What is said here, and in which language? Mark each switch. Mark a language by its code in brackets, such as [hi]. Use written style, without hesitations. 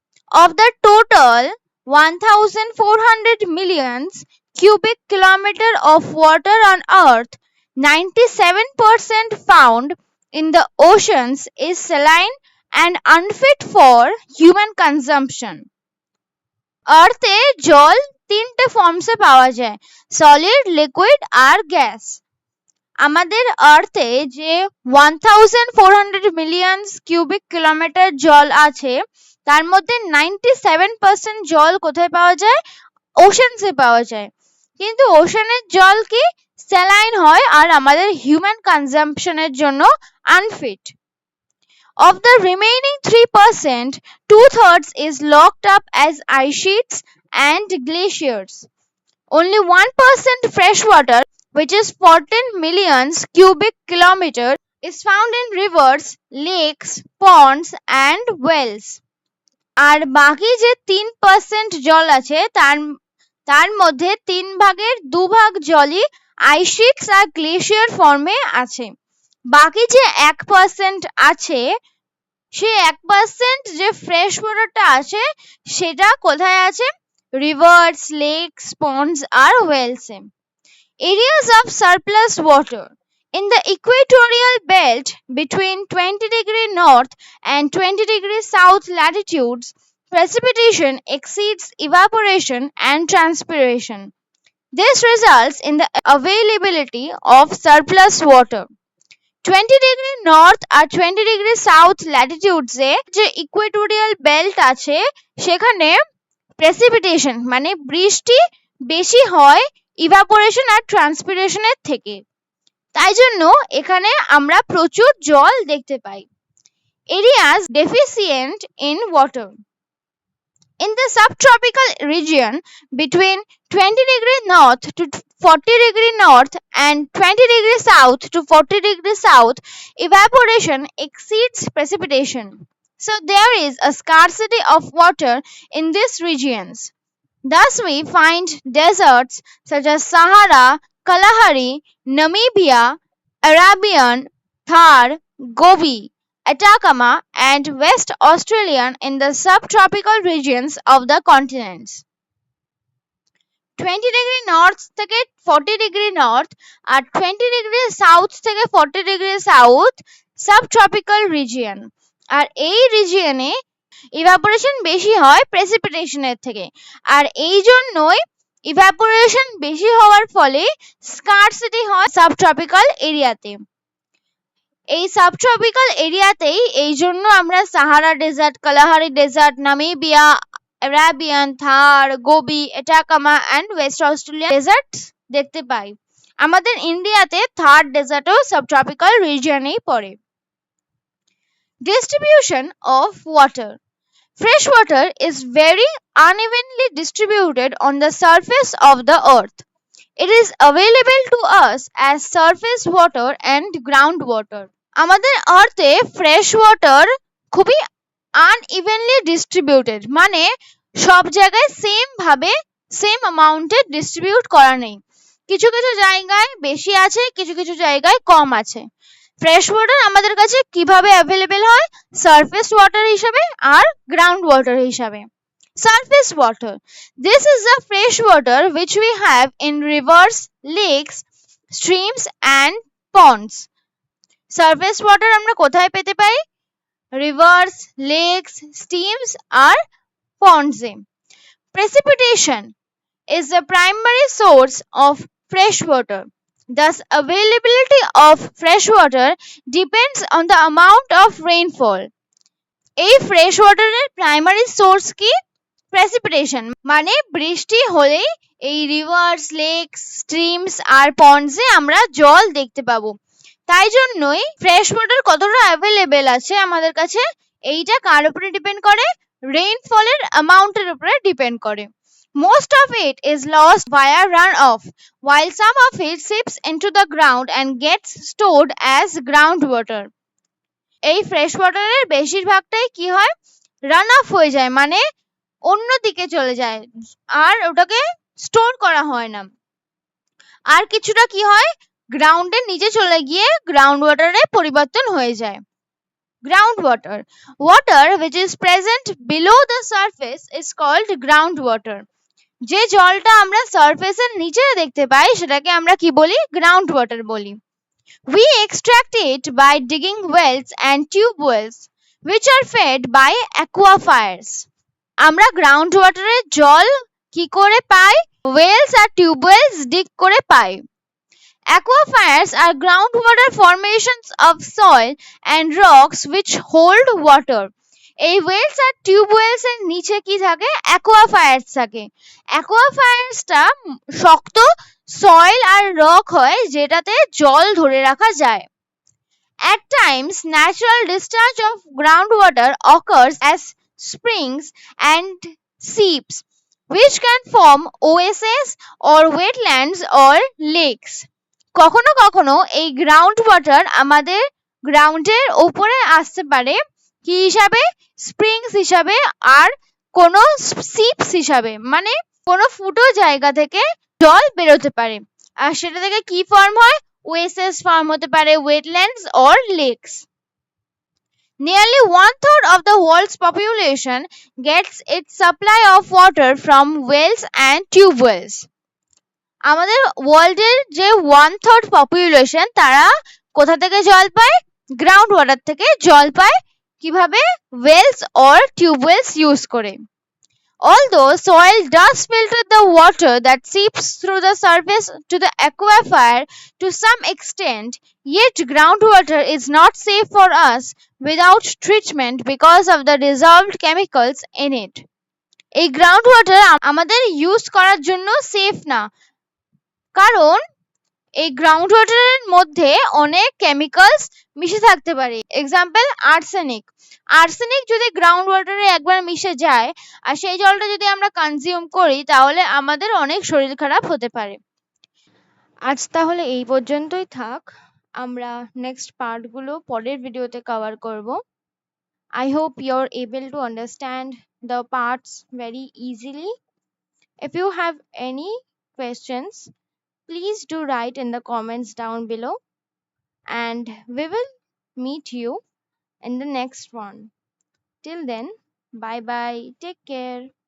[en] Of the total 1,400 million cubic kilometer of water on Earth, 97% found in the oceans is saline and unfit for human consumption. [bn] আর্থে জল 3টে ফর্মসে পাওয়া যায়: solid, liquid আর gas. আমাদের আর্থে যে 1,400 million cubic kilometre জল আছে তার মধ্যে 97% জল কোথায় পাওয়া যায়? ওশানসে পাওয়া যায়। কিন্তু ওশানের জল কি স্যালাইন হয় আর আমাদের হিউম্যান কনজাম্পশনের জন্য unfit. [en] Of the remaining 3%, 2/3 is locked up as ice sheets and glaciers. Only 1% fresh water, which is 14 million cubic kilometers, is found in rivers, lakes, ponds, and wells. [bn] আর বাকি যে 3% জল আছে তার মধ্যে 3 ভাগের 2 ভাগ জলই আইস শিটস আর গ্লেশিয়ার ফর্মে আছে। বাকি যে 1% আছে সেই 1% যে ফ্রেশ ওয়াটারটা আছে সেটা কোথায় আছে? Reverse, lakes, ponds আর ওয়েলসে। [en] Areas of surplus water. In the equatorial belt between 20° north and 20° south latitudes, precipitation exceeds evaporation and transpiration. This results in the availability of surplus water. [bn] 20° north আর 20° south latitudes এ যে Equatorial belt আছে সেখানে precipitation মানে বৃষ্টি বেশি হয় evaporation আর ট্রান্সপিরেশনের থেকে। তাই জন্য এখানে আমরা প্রচুর জল দেখতে পাই। [en] Areas deficient in water. In the subtropical region between 20° north to 40° north and 20° south to 40° south, evaporation exceeds precipitation. So there is a scarcity of water in these regions. Thus we find deserts such as Sahara, Kalahari, Namibia, Arabian, Thar, Gobi, Atacama, and West Australian in the subtropical regions of the continents. [bn] 20° north থেকে 40° north আর 20° south থেকে 40° south subtropical region. আর এই রিজিয়নে evaporation বেশি হয় প্রেসিপিটেশনের থেকে, আর এই জন্যই evaporation বেশি হওয়ার ফলে স্কারসিটি হয় সাবট্রপিক্যাল এরিয়াতে। এই সাবট্রপিক্যাল এরিয়াতেই এই জন্য আমরা Sahara dessert, Kalahari dessert, Namibia, Arabian, Thar, Gobi, এটাকামা and West Australia dessert দেখতে পাই। আমাদের ইন্ডিয়াতে থার ডেজার্টও সাবট্রপিক্যাল রিজিয়নেই পড়ে। [en] Distribution of water. Fresh water is very unevenly distributed on the surface of the earth. It is available to us as surface water and groundwater. [bn] আমাদের আর্থে fresh water খুবই আনইভেনলি distributed, মানে সব জায়গায় same ভাবে সেম অ্যামাউন্টে ডিস্ট্রিবিউট করা নেই। কিছু কিছু জায়গায় বেশি আছে, কিছু কিছু জায়গায় কম আছে। ফ্রেশ ওয়াটার আমাদের কাছে কিভাবে অ্যাভেলেবেল হয়? সারফেস ওয়াটার হিসাবে আর গ্রাউন্ড ওয়াটার হিসাবে। [en] Surface water. This is the fresh water which we have in rivers, lakes, streams and ponds. [bn] Surface water আমরা কোথায় পেতে পারি? Rivers, lakes, streams আর ponds A. [en] Precipitation is the primary source of fresh water. Thus, availability of fresh water depends on the amount of rainfall. [bn] এই fresh ওয়াটারের primary source কি? Precipitation, মানে বৃষ্টি হলেই এই রিভার্স, লেকস, স্ট্রিমস আর পন্ডসে আমরা জল দেখতে পাবো। তাই জন্যই ফ্রেশ ওয়াটার কতটা অ্যাভেলেবেল আছে আমাদের কাছে, এইটা কার উপরে ডিপেন্ড করে? রেইনফলের অ্যামাউন্টের উপরে ডিপেন্ড করে। [en] Most of it is lost via runoff, while some of it seeps into the ground and gets stored as groundwater. [bn] এই ফ্রেশ ওয়াটারের বেশিরভাগটাই কি হয়? রান অফ হয়ে যায়, মানে অন্যদিকে চলে যায়, আর ওটাকে স্টোর করা হয় না। আর কিছুটা কি হয়? গ্রাউন্ডের নিচে চলে গিয়ে গ্রাউন্ড ওয়াটারে পরিবর্তন হয়ে যায়। [en] Ground water, water which is present below the surface is called ground water. [bn] যে জলটা আমরা সারফেসের নিচে দেখতে পাই সেটাকে আমরা কি বলি? গ্রাউন্ড ওয়াটার বলি। [en] We extract it by digging wells and tube wells which are fed by aquifers. [bn] আমরা গ্রাউন্ড ওয়াটারের জল কি করে পাই? ওয়েলস আর টিউবওয়েলস ডিগ করে পাই। [en] Aquifers are groundwater formations of soil and rocks which hold water. [bn] এই ওয়েলস আর tube wells এর নিচে কি থাকে? অ্যাকোয়াফায়ার্স থাকে। অ্যাকোয়াফায়ার্সটা শক্ত সয়েল আর রক হয় যেটাতে জল ধরে রাখা যায়। [en] At times, natural discharge of groundwater occurs as springs and seeps, which can form oases or wetlands or lakes. [bn] কখনো কখনো এই গ্রাউন্ড ওয়াটার আমাদের গ্রাউন্ডের উপরে আসতে পারে কি হিসাবে? স্প্রিংস হিসাবে আর কোনো সিপস হিসাবে, মানে কোনো ফুটো জায়গা থেকে জল বেরোতে পারে, আর সেটা থেকে কি ফর্ম হয়? ওয়েসেস ফর্ম হতে পারে, wetlands or lakes. [en] Nearly 1/3 of the world's population gets its supply of water from wells and tube wells. [bn] আমাদের ওয়ার্ল্ডের যে 1/3 পপুলেশন তারা কোথা থেকে জল পায়? গ্রাউন্ড ওয়াটার থেকে জল পায়। কিভাবে? ওয়েলস অর টিউবওয়েলস ইউজ করে। [en] Although soil does filter the water that seeps through the surface to the aquifer to some extent, yet groundwater is not safe for us without treatment because of the dissolved chemicals in it. [bn] এই ground water আমাদের use করার জন্য safe না, কারণ এই ground ওয়াটারের মধ্যে অনেক chemicals মিশে থাকতে পারে। Example arsenic. আর্সেনিক যদি গ্রাউন্ড ওয়াটারে একবার মিশে যায় আর সেই জলটা যদি আমরা কনজিউম করি তাহলে আমাদের অনেক শরীর খারাপ হতে পারে। আজ তাহলে এই পর্যন্তই থাক, আমরা নেক্সট পার্টগুলো পরের ভিডিওতে কভার করব। [en] I hope you're able to understand the parts very easily. If you have any questions, please do write in the comments down below, and we will meet you in the next one. Till then, bye bye, take care.